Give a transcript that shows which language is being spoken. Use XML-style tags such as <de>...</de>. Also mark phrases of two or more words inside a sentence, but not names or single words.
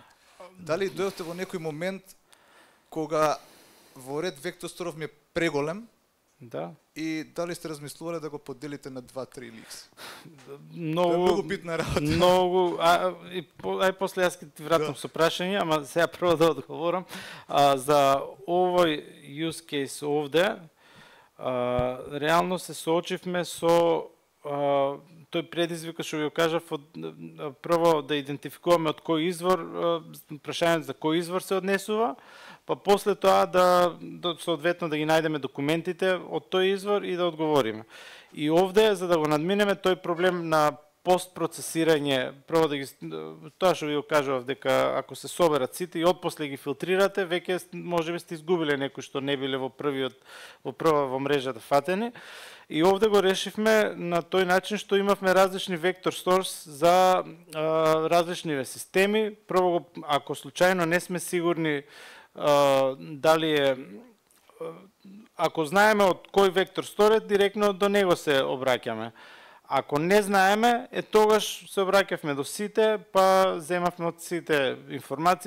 <mk>Дали дојдовте во некој момент кога во ред</mk> <en>Vector Store</en> <mk>ми е преголем, Да. и дали сте размислувале да го поделите на 2-3 ликс? Многу битна работа. Многу, ај после јас ќе ти вратам со прашање, ама сега прво да одговорам. За овој</mk> <en>use case</en> <mk>овде, реално се соочивме со тој предизвика што ви го кажав, прво да идентификуваме од кој извор, прашањето за кој извор се однесува, па после тоа да соодветно да ги најдеме документите од тој извор и да одговориме. И овде, за да го надминеме тој проблем на постпроцесирање, прво да ги, тоа што ви го кажував, дека ако се соберат сите и отпосле ги филтрирате, веќе можеби сте изгубиле некои што не биле во прва во мрежата фатени. И овде го решивме на тој начин што имавме различни</mk> <en>vector stores</en> <mk>за различни системи. Прво, ако случајно не сме сигурни дали е, ако знаеме од кој</mk> <en>vector store,</en> <mk>директно до него се обраќаме. Ако не знаеме, тогаш се обраќавме до сите, па земавме од сите информации.</mk>